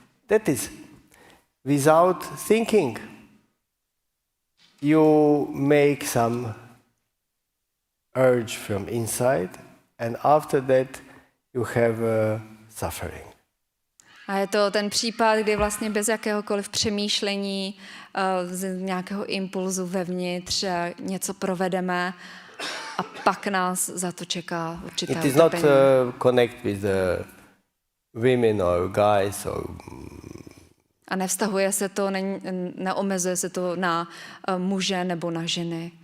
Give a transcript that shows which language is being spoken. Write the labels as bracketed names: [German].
[English] That is without thinking. You make some urge from inside, and after that you have suffering. [Czech] A je to ten případ, kdy vlastně bez jakéhokoliv přemýšlení, z nějakého impulzu vevnitř něco provedeme a pak nás za to čeká určité [English] It is not [Czech] utrpení. [English] connect with the women or guys or [Czech] A nevztahuje se to, neomezuje se to na muže nebo na ženy.